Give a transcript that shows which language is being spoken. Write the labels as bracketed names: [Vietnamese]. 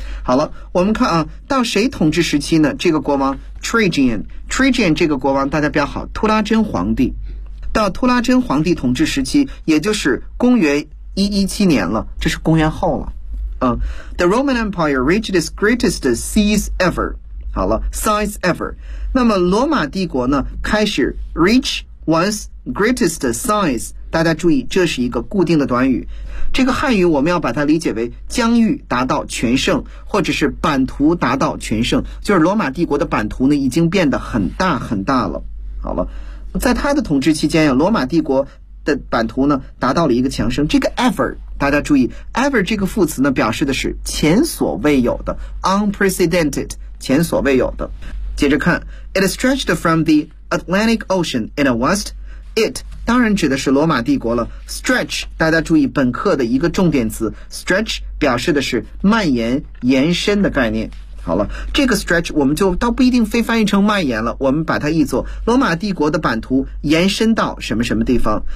[Chinese] 好了，我们看啊，到谁统治时期呢？这个国王 Trajan 这个国王大家标好，图拉真皇帝。到图拉真皇帝统治时期，也就是公元117年了，这是公元后了。 [English] The Roman Empire reached its greatest size ever. [Chinese] 好了 ,size ever. 那么罗马帝国呢开始 [English] reach one's greatest size. [Chinese] 大家注意，这是一个固定的短语。这个汉语我们要把它理解为疆域达到全盛，或者是版图达到全盛，就是罗马帝国的版图呢已经变得很大很大了。好了。在他的统治期间呀，罗马帝国的版图呢达到了一个强盛。这个 ever 大家注意， ever 这个副词呢表示的是前所未有的， unprecedented， 前所未有的。接着看， [English] It stretched from the Atlantic Ocean in the west. [Chinese] It 当然指的是罗马帝国了。stretch 大家注意本课的一个重点词， stretch 表示的是蔓延延伸的概念。好了，这个 stretch 我们就倒不一定非翻译成蔓延了，我们把它译作罗马帝国的版图延伸到什么什么地方。